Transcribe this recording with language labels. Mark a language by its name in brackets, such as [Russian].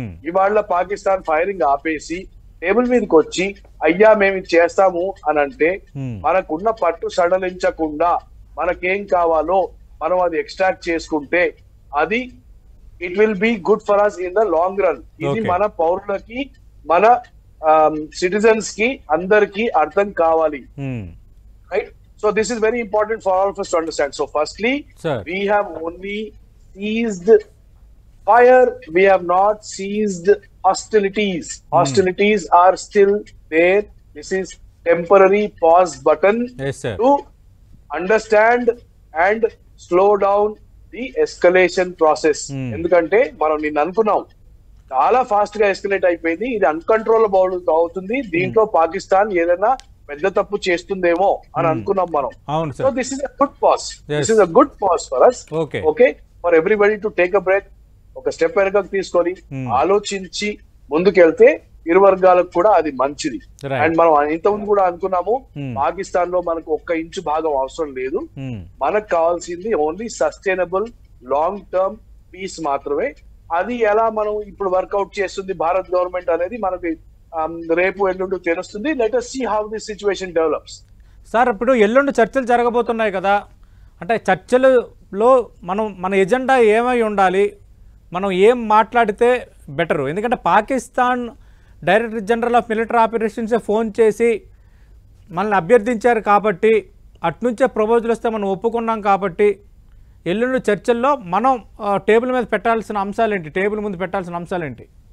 [Telugu] ఇవాళ పాకిస్తాన్ ఫైరింగ్ ఆపేసి టేబుల్ మీదకి వచ్చి అయ్యా మేము ఇది చేస్తాము అని అంటే మనకున్న పట్టు సడలించకుండా మనకేం కావాలో మనం అది ఎక్స్ట్రాక్ట్ చేసుకుంటే అది [English] It will be good for us in the long run. [Telugu] ఇది మన పౌరులకి మన సిటిజన్స్ కి అందరికి అర్థం కావాలి. [English] Right, so this is very important for all of us to understand. So firstly, we have only seized fire, we have not seized hostilities. Hostilities are still there. This is temporary pause button to understand and slow down the escalation process. [Telugu] ఎందుకంటే మనం నిన్న అనుకున్నాం చాలా fast గా escalate అయిపోయింది, ఇది uncontrollable అవుతుంది, దీంట్లో పాకిస్తాన్ ఏదైనా పెద్ద తప్పు చేస్తుందేమో అని అనుకున్నాం మనం. [English] So this is a good pause, this is a good pause for us. Okay, for everybody to take a breath, [Telugu] ఒక స్టెప్ వెనకకు తీసుకొని ఆలోచించి ముందుకెళ్తే ఇరు వర్గాలకు కూడా అది మంచిది. అండ్ మనం ఇంతకుముందు కూడా అనుకున్నాము పాకిస్తాన్ లో మనకు 1 ఇంచు భాగం అవసరం లేదు, మనకు కావాల్సింది [English] only sustainable long term peace [Telugu] మాత్రమే. అది ఎలా మనం ఇప్పుడు వర్కౌట్ చేస్తుంది భారత్ గవర్నమెంట్ అనేది మనకి రేపు ఎల్లుండి తెలుస్తుంది. [English] Let us see how this situation develops. [Telugu] Sir, ఇప్పుడు ఎల్లుండి చర్చలు జరగబోతున్నాయి కదా, అంటే చర్చలలో మన ఎజెండా ఏమై ఉండాలి, మనం ఏం మాట్లాడితే బెటరు? ఎందుకంటే Pakistan director general of military operations phone చేసి మనల్ని అభ్యర్థించారు కాబట్టి, అట్నుంచే ప్రపోజల్ వస్తే మనం ఒప్పుకున్నాం కాబట్టి, ఎల్లుండి చర్చల్లో మనం టేబుల్ మీద పెట్టాల్సిన అంశాలు ఏంటి, టేబుల్ ముందు పెట్టాల్సిన అంశాలు ఏంటి?